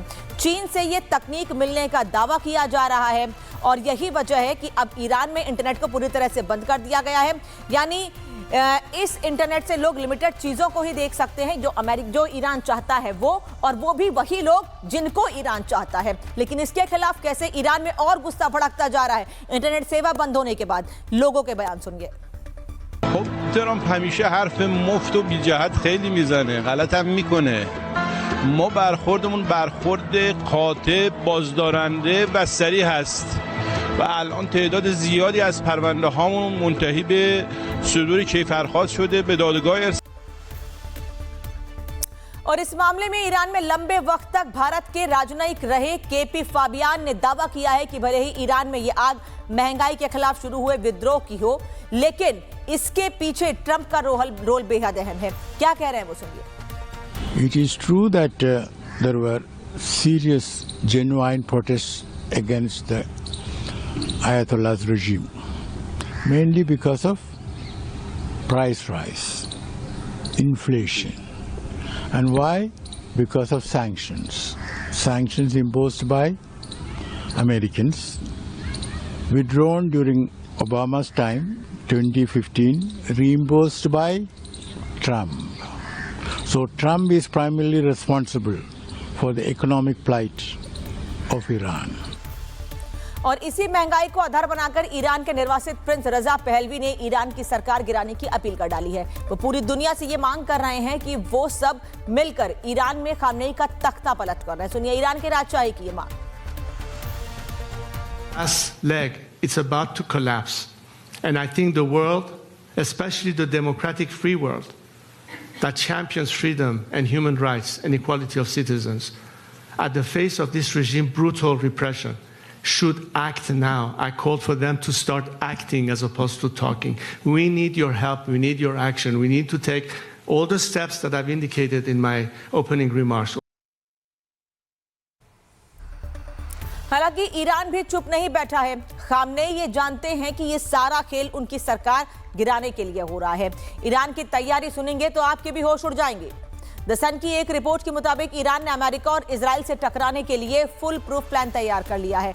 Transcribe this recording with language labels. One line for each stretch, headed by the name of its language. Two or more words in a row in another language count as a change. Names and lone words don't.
Hindi: चीन से ये तकनीक मिलने का दावा किया जा रहा है और यही वजह है कि अब ईरान में इंटरनेट को पूरी तरह से बंद कर दिया गया है। यानी इस इंटरनेट से लोग लिमिटेड चीजों को ही देख सकते हैं जो ईरान चाहता है वो, और वो भी वही लोग जिनको ईरान चाहता है। लेकिन इसके खिलाफ कैसे ईरान में और गुस्सा भड़कता जा रहा है इंटरनेट सेवा बंद होने के बाद, लोगों के बयान सुनिए।
Persian: خب ترامپ همیشه حرف مفت و بی جهت خیلی میزنه، غلطم میکنه. ما برخوردمون برخورد قاطع، بازدارنده و سریع هست و الان تعداد زیادی از پرونده هامون منتهی به صدور کیفرخواست شده، به دادگاه ارسال.
Hindi: और इस मामले में ईरान में लंबे वक्त तक भारत के राजनयिक रहे केपी फाबियान ने दावा किया है कि भले ही ईरान में ये आग महंगाई के खिलाफ शुरू हुए विद्रोह की हो, लेकिन इसके पीछे ट्रंप का रोल बेहद अहम है। क्या कह रहे हैं वो सुनिए।
English: It is true that there were serious, genuine protests against the Ayatollah's regime, mainly because of price rise, inflation. And why? Because of sanctions. Sanctions imposed by Americans, withdrawn during Obama's time, 2015, reimbursed by Trump. So Trump is primarily responsible for the economic plight of Iran.
Hindi: और इसी महंगाई को आधार बनाकर ईरान के निर्वासित प्रिंस रजा पहलवी ने ईरान की सरकार गिराने की अपील कर डाली है। वो पूरी दुनिया से ये मांग कर रहे हैं कि वो सब मिलकर ईरान में खामनेई का तख्ता पलट कर रहे हैं। सुनिए ईरान के राजशाही की ये मांग।
English: Last leg, it's about to collapse, and I think the world, especially the democratic free world that champions freedom and human rights and equality of citizens, at the face of this regime brutal repression, should act now. I called for them to start acting as opposed to talking. We need your help. We need your action. We need to take all the steps that I've indicated in my opening remarks.
Hindi: हालांकि ईरान भी चुप नहीं बैठा है। खामनेई ये जानते हैं कि ये सारा खेल उनकी सरकार गिराने के लिए हो रहा है। ईरान की तैयारी सुनेंगे तो आपके भी होश उड़ जाएंगे। द सन की एक रिपोर्ट के मुताबिक ईरान ने अमेरिका और इजराइल से टकराने के लिए
English: full proof plan
Hindi: तैयार कर लिया है।